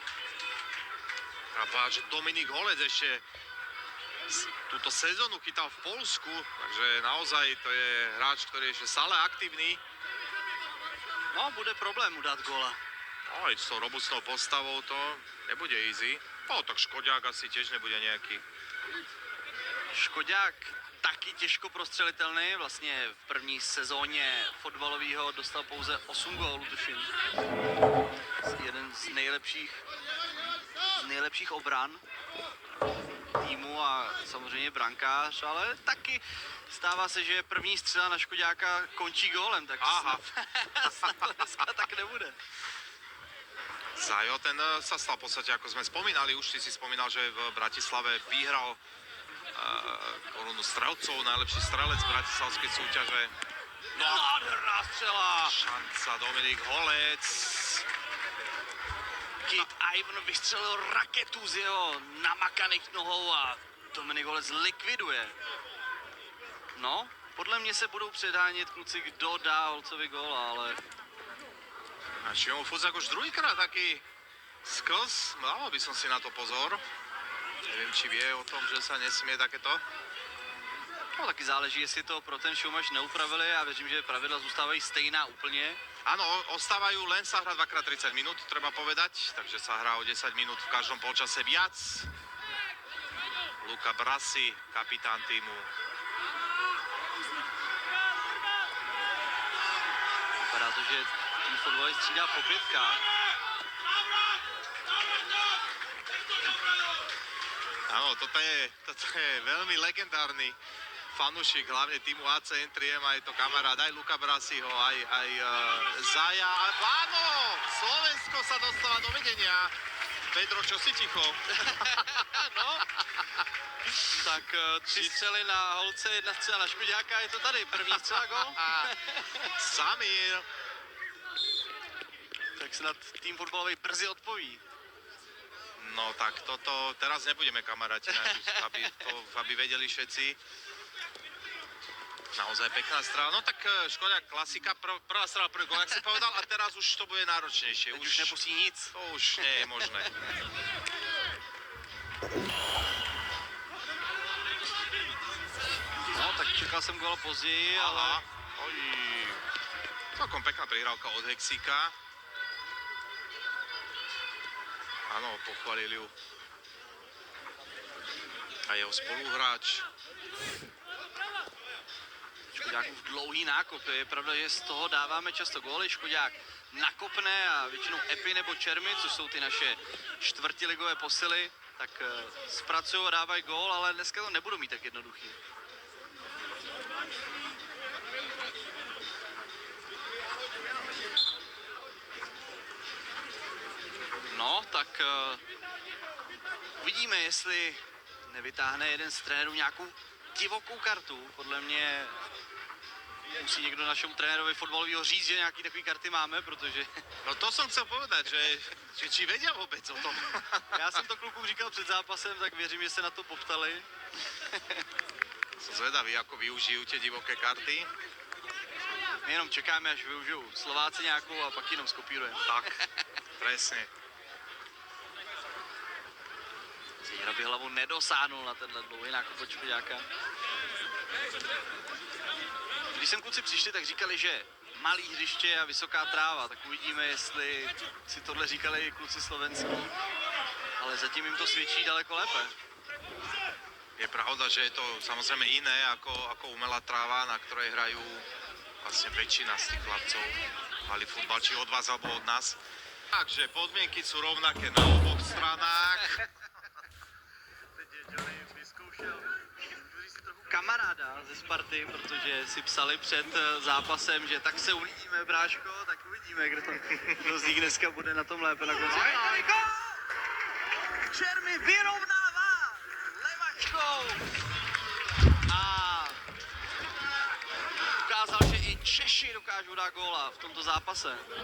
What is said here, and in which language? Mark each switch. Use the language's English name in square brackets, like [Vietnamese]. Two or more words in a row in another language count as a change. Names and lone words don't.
[Slovak] A páč, Dominik Holec ešte túto sezónu chytal v Poľsku, takže naozaj to je hráč, ktorý je ešte stále aktívny. [Czech] No, bude problém mu dát góla. [Slovak] No, aj s tou robustnou postavou to nebude easy. No, tak Škodiák asi tiež nebude nejaký. [Czech] Škodiák taky těžko prostřelitelný, vlastně v první sezóně fotbalového dostal pouze 8 gólů, tuším. Jeden z nejlepších obran týmu a samozřejmě brankář, ale taky stává se, že první střela na Škodiáka končí gólem, tak snad to dneska tak nebude. [Slovak] Zajo, ten sa stal v podstate, ako sme spomínali, už si spomínal, že v Bratislave vyhral korunu strelcov, najlepší strelec bratislavskej súťaže. [Czech] No, nádherná střela! [Slovak] Šanca Dominik Holec. [Czech] Kit Ivan vystřelil raketu z jeho namakaných nohou a Dominik Holec likviduje. No, podle mě se budou předhánět kluci, kdo dá Holcovi góla, ale... [Slovak] A Šimon Fuzák už druhýkrát taký sklz, dával by som si na to pozor. Neviem, či vie o tom, že sa nesmie takéto. [Czech] No, taky záleží, jestli to pro ten showmatch neupravili. Já věřím, že pravidla zůstávají stejná úplně. [Slovak] Áno, ostávajú, len sa hrá 2x30 minút, treba povedať, takže sa hrá o 10 minút v každom polčase viac. [Czech] Luka Brasi, kapitán týmu. Vypadá to, že tým fotbalist střídá po pětkách. [Slovak] Áno, toto je veľmi legendárny fanúšik, hlavne týmu AC N3M, aj to kamarát, aj Luka Brasiho, aj Zaja. Áno, Slovensko sa dostáva do vedenia. Pedro, čo si ticho? [Czech] No, tak 3 střely na Holce, 1 střela na Škodiáka, je to tady, první střela gól. Samir. Tak snad tým fotbalový brzy odpoví. [Slovak] No tak toto, teraz nebudeme kamaráti, aby vedeli všetci. Naozaj pekná strela. No tak Škodiák klasika, prvá strela, prvý gól, jak si povedal, a teraz už to bude náročnejšie. [Czech] Teď už nepustí nic. [Slovak] To už nie je možné. [Czech] No, tak čekal jsem góla později, ale... [Slovak] Oj, celkom pekná prihrávka od Hexíka. Áno, pochválili ju a jeho spoluhráč. [Czech] Škodiákův dlouhý nákop, to je pravda, že z toho dáváme často góly. Škodiák nakopne a většinou Epi nebo Čermy, což jsou ty naše čtvrtiligové posily, tak zpracují a dávají gól, ale dneska to nebudou mít tak jednoduchý. No, tak uvidíme, jestli nevytáhne jeden z trenérů nějakou divokou kartu. Podle mě musí někdo našemu trenérovi fotbalového říct, že nějaký takový karty máme, protože... [Slovak] No to som chcel povedať, že či vedia vôbec o tom. [Czech] Já jsem to klukům říkal před zápasem, tak věřím, že se na to poptali. [Slovak] Som zvedavý, ako využijú tie divoké karty. [Czech] My jenom čekáme, až využijou Slováci nějakou a pak jenom skopírujeme. [Slovak] Tak, presne. [Czech] Hra by hlavu nedosáhnul na tenhle dlouhý nákup od Škoďáka. Když sem kluci přišli, tak říkali, že malý hřiště a vysoká tráva, tak uvidíme, jestli si tohle říkali i kluci slovenský. Ale zatím jim to svědčí daleko lépe. [Slovak] Je pravda, že je to samozrejme iné ako umelá tráva, na ktorej hrajú vlastne väčšina z tých chlapcov. Mali futbal, či od vás alebo od nás. Takže podmienky sú rovnaké na oboch stranách. [Czech] Kamaráda ze Sparty, protože si psali před zápasem, že tak se uvidíme, bráško, tak uvidíme, kdo z nich dneska bude na tom lépe na konci. Čermy vyrovnává levačkou a ukázal, že i Češi dokážou dát góla v tomto zápase.